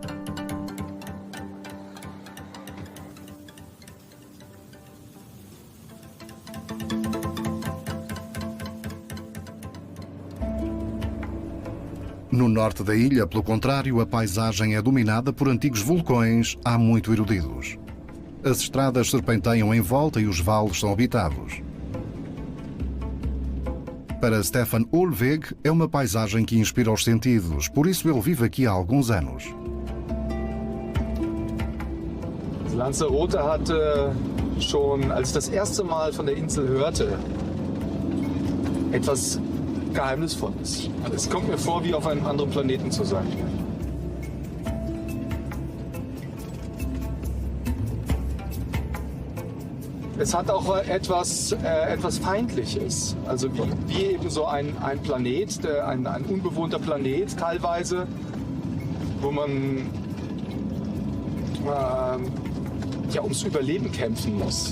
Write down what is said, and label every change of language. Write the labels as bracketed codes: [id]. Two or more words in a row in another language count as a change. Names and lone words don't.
[pt] No norte da ilha, pelo contrário, a paisagem é dominada por antigos vulcões há muito erudidos. As estradas serpenteiam em volta e os vales são habitados. Para Stefan Ulveg, é uma paisagem que inspira os sentidos, por isso ele vive aqui há alguns anos. [de] Lanzarote hatte schon, als ich das erste Mal von der Insel hörte, etwas Geheimnisvolles. Es kommt mir vor, wie auf einem anderen Planeten zu sein. Es hat auch etwas Feindliches, also wie eben so ein Planet, ein unbewohnter Planet teilweise, wo man ums Überleben kämpfen muss.